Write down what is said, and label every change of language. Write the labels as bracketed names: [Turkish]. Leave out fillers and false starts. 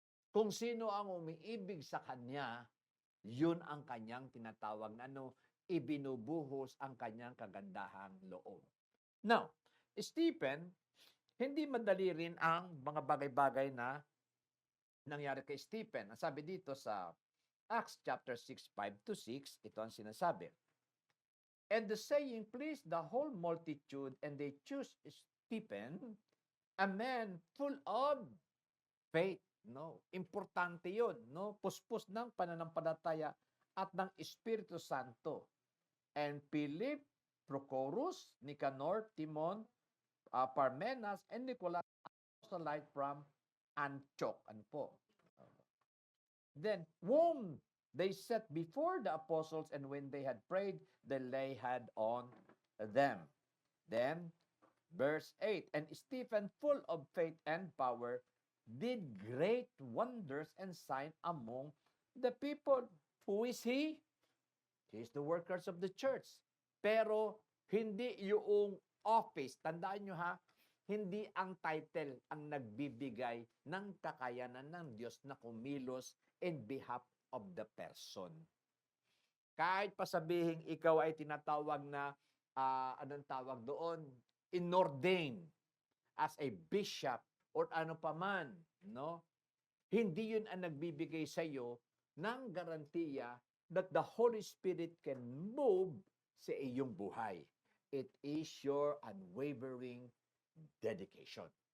[Filipino] Kung sino ang umiibig sa Kanya, yun ang Kanyang tinatawag na ibinubuhos ang Kanyang kagandahang loob. Now, Stephen, hindi madali rin ang mga bagay-bagay na nangyari kay Stephen. Ang sabi dito sa Acts chapter 6, 5-6, ito ang sinasabi. [English] And the saying pleased the whole multitude, and they chose Stephen, a man full of faith. [Filipino] No, importante 'yon, no? Puspos ng pananampalataya at ng Espiritu Santo. [English] And Philip, Prochorus, Nicanor, Timon, Parmenas, and Nicholas, proselyte from Antioch. [Filipino] Ano po? [English] Then, whom they set before the apostles, and when they had prayed, they lay hand on them. Then, verse 8, and Stephen, full of faith and power, did great wonders and signs among the people. Who is he? He is the workers of the church. [Filipino] Pero, hindi yung office. Tandaan nyo ha, hindi ang title ang nagbibigay ng kakayanan ng Diyos na kumilos [English] in behalf of the person. [Filipino] Kahit pa sabihin ikaw ay tinatawag na, anong tawag doon? [English] Inordained as a bishop or [Filipino] ano paman, [English] no? [Filipino] Hindi yun ang nagbibigay sa iyo ng garantiya [English] that the Holy Spirit can move [Filipino] sa iyong buhay. [English] It is your unwavering dedication.